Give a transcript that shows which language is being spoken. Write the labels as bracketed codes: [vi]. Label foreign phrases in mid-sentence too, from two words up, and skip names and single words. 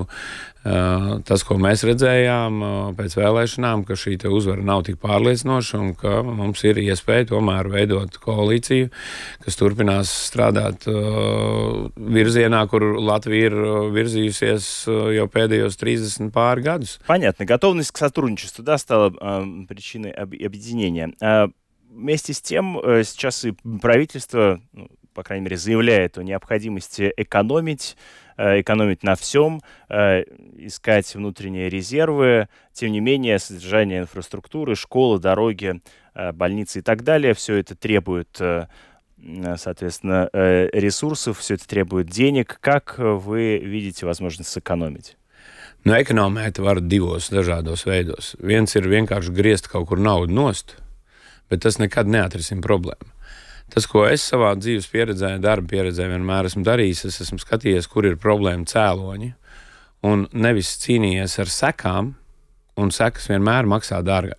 [lv] Tas, ko mēs redzējām pēc vēlēšanām, ka šī te uzvara nav tik pārliecinoša un ka mums ir iespēja tomēr veidot koalīciju, kas turpinās strādāt virzienā, kur Latvija ir virzījusies jau pēdējos 30 pāri gadus. [ru] Понятно. Готовность к сотрудничеству, да, стала причиной объединения. Вместе с тем, сейчас и правительство, по крайней мере, заявляет о необходимости экономить на всем, искать внутренние резервы. Тем не менее, содержание инфраструктуры, школы, дороги, больницы и так далее, все это требует, соответственно, ресурсов, все это требует денег. Как вы видите возможность сэкономить? [lv] Ekonomēt var divos dažādos veidos. Viens ir vienkārši griezt kaut kur naudu nost, bet tas nekad neatrisina problēmu. Tas, ko es savā dzīves pieredzē, darba pieredzē vienmēr esmu darījis, es esmu skatījies, kur ir problēma cēloņi, un nevis cīnījies ar sekām, un sekas vienmēr maksā dārgāk.